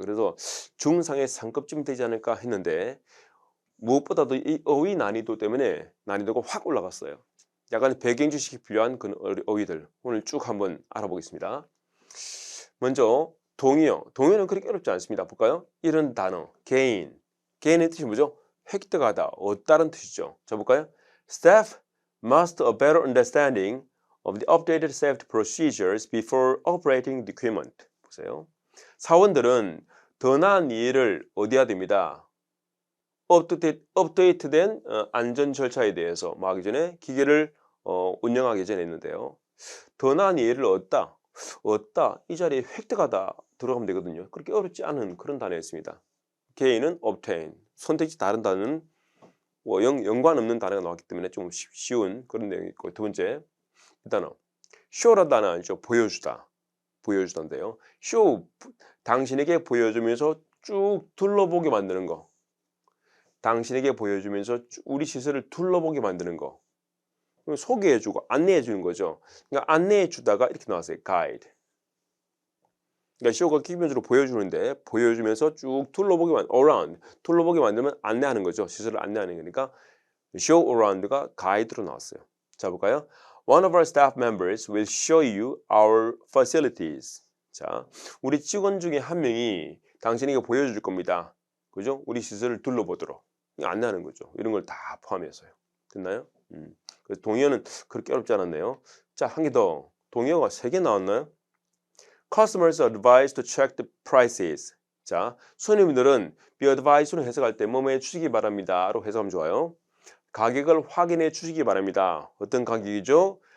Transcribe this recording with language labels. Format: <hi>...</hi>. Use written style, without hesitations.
<ko>그래서 중상의 상급쯤 되지 않을까 했는데 무엇보다도 이 어휘 난이도 때문에 난이도가 확 올라갔어요. 약간 배경 지식이 필요한 그런 어휘들 오늘 쭉 한번 알아보겠습니다. 먼저 동의어는 그렇게 어렵지 않습니다. 볼까요? 이런 단어, gain의 뜻이 뭐죠? 획득하다, 얻다는 뜻이죠. 자, 볼까요?</ko> <en>Staff must a better understanding of the updated safety procedures before operating the equipment.</en> <ko>보세요. 사원들은 더 나은 이해를 얻어야 됩니다. 업데이트된 안전 절차에 대해서 하기 전에 기계를 운영하기 전에 했는데요. 더 나은 이해를 얻다, 이 자리에 획득하다 들어가면 되거든요. 그렇게 어렵지 않은 그런 단어였습니다. gain은 obtain, 선택지 다른 단어는 연관 없는 단어가 나왔기 때문에 좀 쉬운 그런 내용이 있고, 두 번째 이 단어 show라는 단어 아니죠. 보여주다인데요. show, 당신에게 보여주면서 쭉 둘러보게 만드는 거, 당신에게 보여주면서 우리 시설을 둘러보게 만드는 거, 소개해주고 안내해주는 거죠. 그러니까 안내해주다가 이렇게 나왔어요.</ko> <en>guide.</en> <ko>그러니까 show가 기본적으로 보여주면서 쭉 둘러보게 만들면 안내하는 거죠. 시설을 안내하는 거니까 show around가 guide로 나왔어요. 자, 볼까요?</ko> <en>One of our staff members will show you our facilities.</en> <ko>자, 우리 직원 중에 한 명이 당신에게 보여줄 겁니다. 그죠? 우리 시설을 둘러보도록 안내하는 거죠. 이런 걸 다 포함해서요. 됐나요? 그래서 동의어는 그렇게 어렵지 않았네요. 자, 한 개 더. 동의어가 3개 나왔나요?</ko> <en>Customers are advised to check the prices.</en> <ko>자, 손님들은 be advised로 해석할 때 뭐뭐해 주시기 바랍니다로 해석하면 좋아요. 가격을 확인해 주시기 바랍니다. 어떤 가격이죠?</ko>